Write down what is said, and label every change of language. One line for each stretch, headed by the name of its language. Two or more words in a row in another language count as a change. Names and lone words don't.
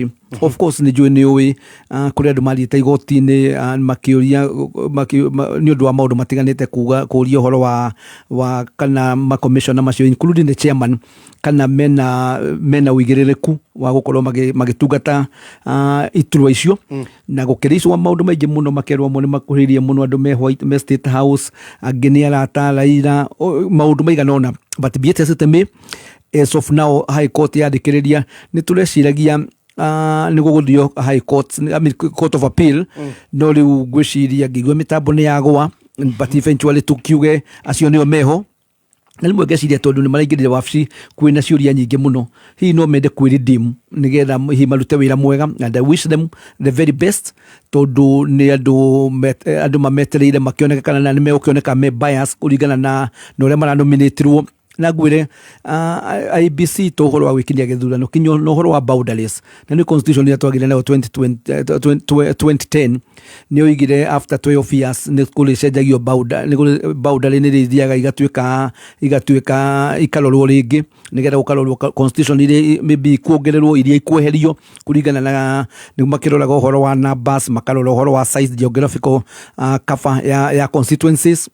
English: Of course
Kikuyu: nĩ njũĩ nĩ ũĩ kũrĩa andũ mathiĩte igoti-inĩ makĩũria nĩ ũndũ wa maũndũ matiganĩte kũũria ũhoro wa kana makomishona macio
English: including the chairman
Kikuyu: kana mena ũigĩrĩrĩku wa gũkorwo magĩtungata iturwa icio na gũkĩrĩcwo maũndũ maingĩ mũno makerwo mo nĩ makũhĩrĩirie mũno andũ me State House angĩ nĩ arata Raila maũndũ maigana ũna
English: but be it as it may as of now
Kikuyu: High Court yandĩkĩrĩria nĩ tũreciragia nĩ gũgũthio High Court
English: I mean
Kikuyu: Court of Appeal no rĩu ngwĩciria ngĩigua mĩtambo nĩ yagũa
English: but eventually
Kikuyu: tukiuge acio nĩo meho na rĩmwe ngeciria tondũ nĩ maraingĩrire wabici kwĩna ciũria nyingĩ mũno hihi no mende kwĩredeem nĩgetha hihi marute wĩra mwega
English: and I wish them the very best
Kikuyu: tondũ nĩ andũ mametereire makĩoneka kana nĩ megũkĩoneka me bias kũringana na ũrĩa maranominatirwo na ngwĩre IBC to ũhoro wa gwĩkinyia gĩthurano kinyo no ũhoro wa boundaries na nĩ constitution ĩrĩa twagire nayo 2010 nĩ oigire
English: after 12 years
Kikuyu: nĩ kũrĩcenjagio boundary nĩ rĩthiaga igatuĩka ikarorwo rĩngĩ nĩgetha gũkarorwo constitution iria maybe kuongererwo iria ikweherio kũringana na nĩ makĩroraga ũhoro wa numbers makarora ũhoro wa
English: size geographical cover
Kikuyu: ya constituencies.